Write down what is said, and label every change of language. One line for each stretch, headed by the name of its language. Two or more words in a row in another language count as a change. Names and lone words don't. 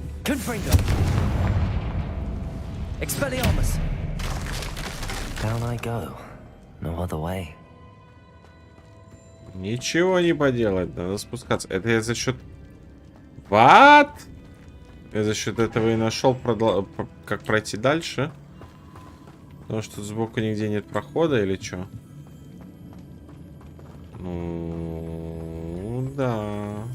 English: Confringo. Expelliarmus. Down I go. No other way.
Russian: Ничего не поделать, надо спускаться. Это я за счет... What? Я за счет этого и нашел, как пройти дальше. Потому что сбоку нигде нет прохода или что? Ну, да.